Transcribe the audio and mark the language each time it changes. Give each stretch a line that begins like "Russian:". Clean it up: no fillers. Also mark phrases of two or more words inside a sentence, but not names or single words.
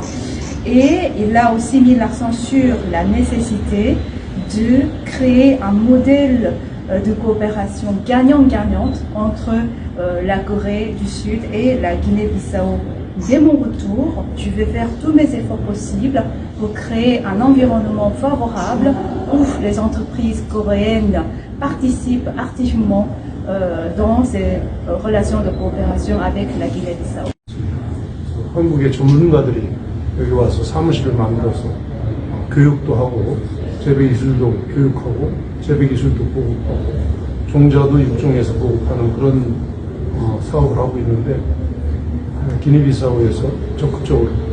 French: Et il a aussi mis l'accent sur la nécessité de créer un modèle de coopération gagnant-gagnante entre la Corée du Sud et la Guinée-Bissau. Dès mon retour, je vais faire tous mes efforts possibles pour créer un environnement favorable où les entreprises coréennes participent activement dans ces relations de coopération avec la Guinée-Bissau.
Korean: 한국의 전문가들이 여기 와서 사무실을 만들어서 교육도 하고 재배기술도 교육하고 재배기술도 보급하고 종자도 육종에서 보급하는 그런 사업을 하고 있는데 기니비사우에서 적극적으로